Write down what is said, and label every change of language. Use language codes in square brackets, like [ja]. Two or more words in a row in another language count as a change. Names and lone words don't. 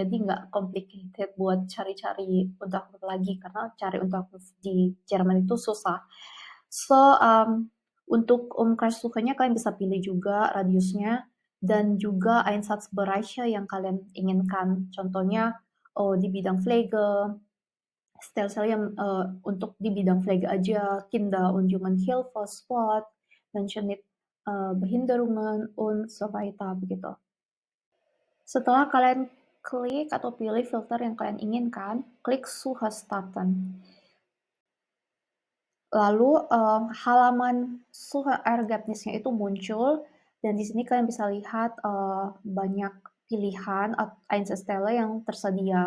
[id] Jadi nggak complicated buat cari-cari Unterkunft lagi karena cari Unterkunft di Jerman itu susah. So, untuk Umkreissuche-nya kalian bisa pilih juga radiusnya dan juga Einsatzbereiche yang kalian inginkan. Contohnya di bidang Pflege, stelle-stelle yang untuk di bidang Pflege aja, [de] Kinder- und Jugendhilfe, Sport, Menschen mit Behinderungen und so weiter [id] begitu. Setelah kalian klik atau pilih filter yang kalian inginkan, klik [de] Suche starten. [id] Lalu halaman Suchergebnisnya itu muncul dan di sini kalian bisa lihat banyak pilihan Einzelstelle yang tersedia.